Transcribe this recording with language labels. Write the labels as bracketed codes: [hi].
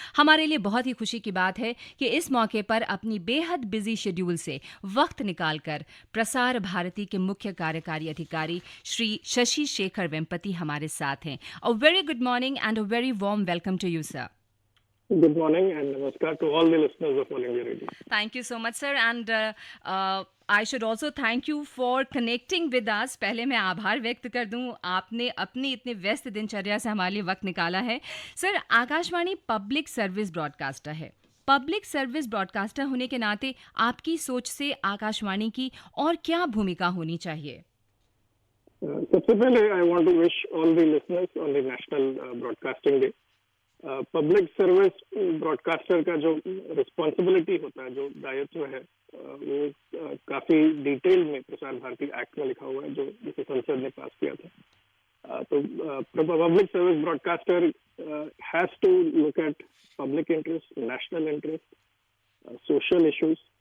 [hi] हमारे लिए बहुत ही खुशी की बात है कि इस मौके पर अपनी बेहद बिजी शेड्यूल से वक्त निकालकर प्रसार भारती के मुख्य कार्यकारी अधिकारी श्री शशि शेखर वेम्पति हमारे साथ हैं। [en] A very good morning and a very warm welcome to you, sir. Good morning and namaskar to all the listeners of All India Radio. Thank you so much, sir. And I should also thank you for connecting with us. [hi] पहले मैं आभार व्यक्त कर दूं, आपने अपनी इतने व्यस्त दिनचर्या से हमारे लिए वक्त निकाला है। Sir, Akashvani public service broadcaster है। पब्लिक सर्विस ब्रॉडकास्टर होने के नाते आपकी सोच से आकाशवाणी की और क्या भूमिका होनी चाहिए? सबसे पहले [en] I want to wish all the listeners on the National Broadcasting Day. [hi] Public service broadcaster का जो रिस्पॉन्सिबिलिटी होता है, जो दायित्व है, वो काफी डिटेल में प्रसार भारती एक्ट में लिखा हुआ है, जो जिसे संसद ने पास किया था। तो [en] Public service broadcaster has to look at public interest, national interest, social issues.